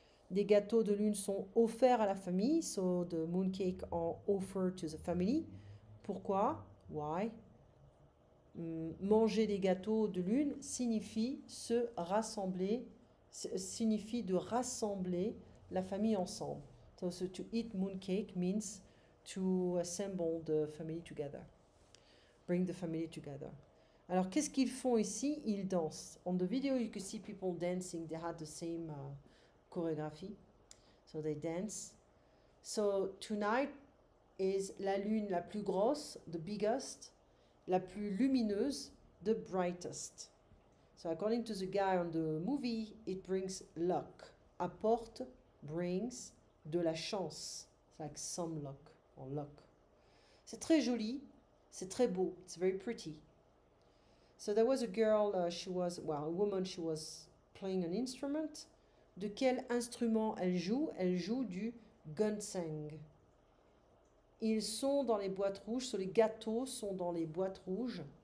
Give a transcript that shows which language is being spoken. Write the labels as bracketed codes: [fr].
[fr] Des gâteaux de lune sont offerts à la famille. [en] So the moon cake are offered to the family. [fr] Pourquoi? [en] Why? [fr] Manger des gâteaux de lune signifie se rassembler, signifie de rassembler la famille ensemble. [en] So to eat moon cake means to assemble the family together. Bring the family together. [fr] Alors, qu'est-ce qu'ils font ici? Ils dansent. [en] On the video, you can see people dancing. They had the same choreography. So they dance. So tonight is [fr] la lune la plus grosse, [en] the biggest, [fr] la plus lumineuse, [en] the brightest. So according to the guy on the movie, it brings luck. [fr] Apporte, brings, de la chance. [en] It's like some luck, or luck. [fr] C'est très joli. C'est très beau. [en] It's very pretty. So there was a girl, a woman, she was playing an instrument. [fr] De quel instrument elle joue? Elle joue du gunseng. Ils sont dans les boîtes rouges, so les gâteaux sont dans les boîtes rouges.